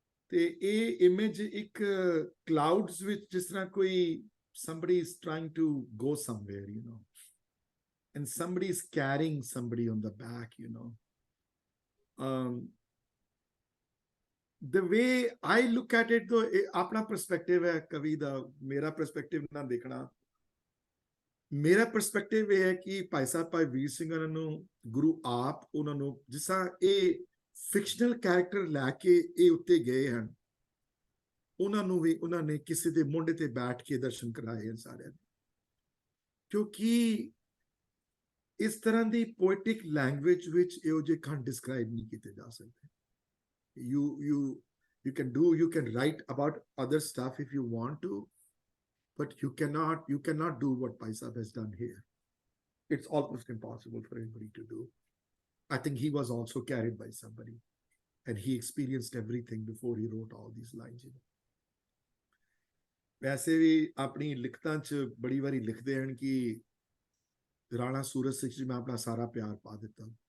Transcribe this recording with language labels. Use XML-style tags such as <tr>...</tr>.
<pa>ਤੇ ਇਹ image ਇੱਕ clouds ਵਿੱਚ ਜਿਸ ਤਰ੍ਹਾਂ ਕੋਈ</pa> <en>somebody is trying to go somewhere, you know, and somebody is carrying somebody on the back, you know. The way I look at it, though,</en> <pa>ਆਪਣਾ perspective ਹੈ ਕਵੀ ਦਾ, ਮੇਰਾ perspective ਨਾ ਦੇਖਣਾ। ਮੇਰਾ perspective ਇਹ ਹੈ ਕਿ ਭਾਈ ਸਾਹਿਬ ਭਾਈ ਵੀਰ ਸਿੰਘ ਉਹਨਾਂ ਨੂੰ ਗੁਰੂ ਆਪ ਉਹਨਾਂ ਨੂੰ ਜਿਸ ਤਰ੍ਹਾਂ ਇਹ ਫਿਕਸ਼ਨਲ ਕੈਰੈਕਟਰ ਲੈ ਕੇ ਇਹ ਉੱਤੇ ਗਏ ਹਨ, ਉਹਨਾਂ ਨੂੰ ਵੀ ਉਹਨਾਂ ਨੇ ਕਿਸੇ ਦੇ ਮੋਢੇ ਤੇ ਬੈਠ ਕੇ ਦਰਸ਼ਨ ਕਰਾਏ ਹਨ ਸਾਰਿਆਂ ਨੂੰ, ਕਿਉਂਕਿ ਇਸ ਤਰ੍ਹਾਂ ਦੀ ਪੋਇਟਿਕ ਲੈਂਗੁਏਜ ਵਿੱਚ ਇਹੋ ਜਿਹੇ ਖੰਡ ਡਿਸਕ੍ਰਾਈਬ ਨਹੀਂ ਕੀਤੇ ਜਾ ਸਕਦੇ।</pa> <en>You can write about other stuff if you want to, but you cannot do what Bhai Sahib has done here. It's almost impossible for anybody to do. I think he was also carried by somebody, and he experienced everything before he wrote all these lines, you know.</en> <pa>ਵੈਸੇ ਵੀ ਆਪਣੀ ਲਿਖਤਾਂ 'ਚ ਬੜੀ ਵਾਰੀ ਲਿਖਦੇ ਹਨ ਕਿ ਰਾਣਾ ਸੂਰਜ ਸਿੰਘ ਜੀ ਮੈਂ ਆਪਣਾ ਸਾਰਾ ਪਿਆਰ ਪਾ ਦਿੱਤਾ।</pa>